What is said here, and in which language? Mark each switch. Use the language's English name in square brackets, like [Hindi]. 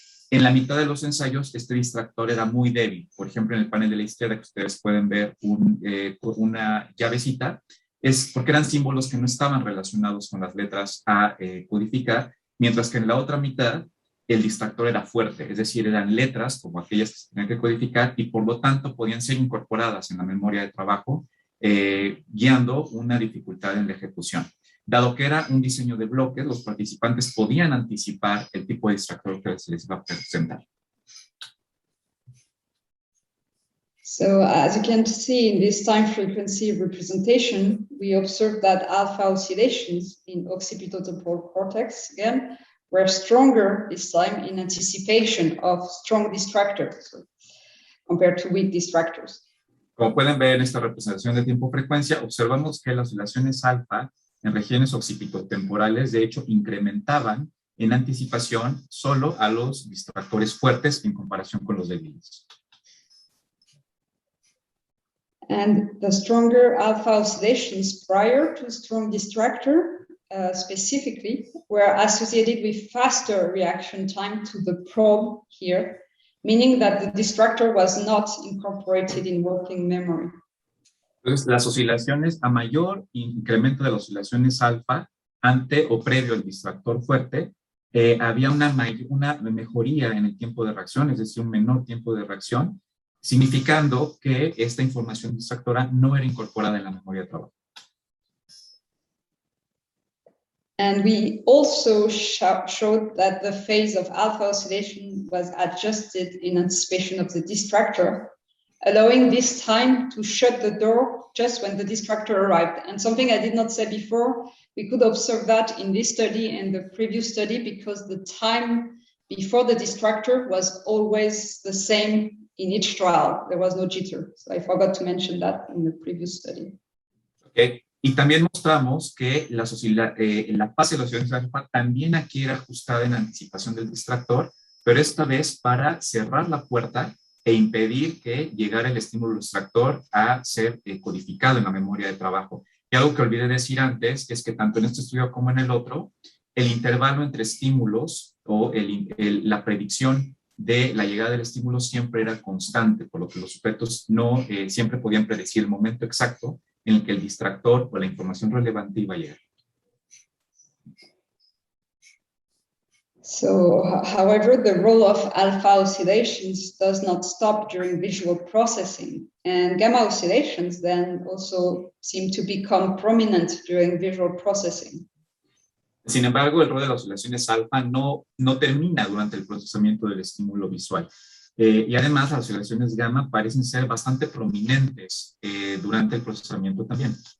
[Spanish] En la mitad de los ensayos, este distractor era muy débil. Por ejemplo, en el panel de la izquierda, que ustedes pueden ver una llavecita, es porque eran símbolos que no estaban relacionados con las letras a codificar, mientras que en la otra mitad el distractor era fuerte, es decir, eran letras como aquellas que se tenían que codificar y por lo tanto podían ser incorporadas en la memoria de trabajo, guiando una dificultad en la ejecución. Dado que era un diseño de bloques, los participantes podían anticipar el tipo de distractor que se les iba a presentar. [English] So as you can see in this time frequency representation, we observed that alpha oscillations in occipitotemporal cortex, again, were stronger this time in anticipation of strong distractors compared to weak distractors. [Spanish] Como pueden ver en esta representación de tiempo-frecuencia, observamos que las oscilaciones alfa en regiones occipitotemporales, de hecho, incrementaban en anticipación solo a los distractores fuertes en comparación con los débiles. [English] And the stronger alpha oscillations prior to strong distractor specifically were associated with faster reaction time to the probe here, meaning that the distractor was not incorporated in working memory. [Spanish] Entonces, las oscilaciones, a mayor incremento de las oscilaciones alfa ante o previo al distractor fuerte, había una mejoría en el tiempo de reacción, es decir, un menor tiempo de reacción, significando que esta información distractora no era incorporada en la memoria de trabajo. [English] And we also showed that the phase of alpha oscillation was adjusted in anticipation of the distractor, allowing this time to shut the door just when the distractor arrived. And something I did not say before, we could observe that in this study and the previous study because the time before the distractor was always the same in each trial. There was no jitter. So I forgot to mention that in the previous study. Okay. [Spanish] Y también mostramos que la fase de las oscilaciones alfa también aquí era ajustada en anticipación del distractor, pero esta vez para cerrar la puerta e impedir que llegara el estímulo distractor a ser codificado en la memoria de trabajo. Y algo que olvidé decir antes es que tanto en este estudio como en el otro, el intervalo entre estímulos o la predicción de la llegada del estímulo siempre era constante, por lo que los sujetos no siempre podían predecir el momento exacto en el que el distractor o la información relevante iba a llegar. [English] So, however, the role of alpha oscillations does not stop during visual processing, and gamma oscillations then also seem to become prominent during visual processing. [Spanish] Sin embargo, el rol de las oscilaciones alfa no termina durante el procesamiento del estímulo visual. Y además, las oscilaciones gamma parecen ser bastante prominentes durante el procesamiento también.